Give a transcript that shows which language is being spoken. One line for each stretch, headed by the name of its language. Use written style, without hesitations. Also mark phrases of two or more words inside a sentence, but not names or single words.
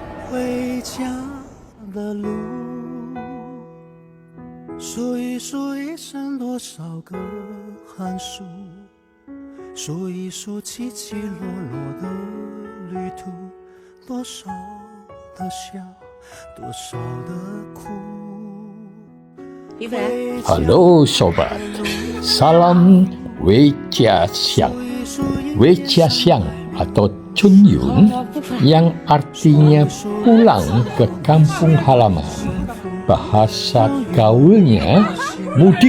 Chinese: 回家的路，数一数一生多少个寒暑，数一数起起落落的旅途，多少的笑，多少的哭。
Indonesian: Halo sobat, salam Wecha Siang. Wecha Siang atau Chunyun yang artinya pulang ke kampung halaman. Bahasa gaulnya mudik.